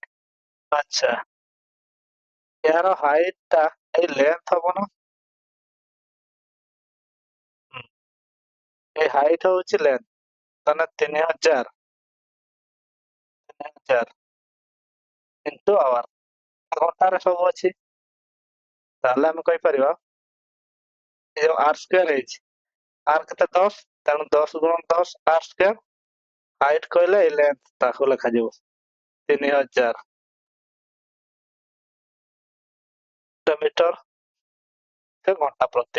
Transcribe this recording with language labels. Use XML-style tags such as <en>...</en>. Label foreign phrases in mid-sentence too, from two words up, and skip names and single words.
<bn>আচ্ছা, এর হাইটটা এই লেন্থ হবো না? হুম, এই হাইট হচ্ছে লেন্থ, মানে 3000</bn> <en>into hour.</en> <or>ঘন্টাରେ ସବୁ ଅଛି, ତାହେଲେ ଆମେ କହିପାରିବା ଏ ଯୋଉ r ସ୍କୋୟାର ହେଇଛି, r କେତେ 10, ତେଣୁ 10 ଗୁଣ 10 r ସ୍କୋୟାର। ହାଇଟ୍ କହିଲେ ଏଇ ଲେନ୍ଥ ତାକୁ ଲେଖାଯିବ 3000 ମିଟର ସେ ଘଣ୍ଟା ପ୍ରତି।</or>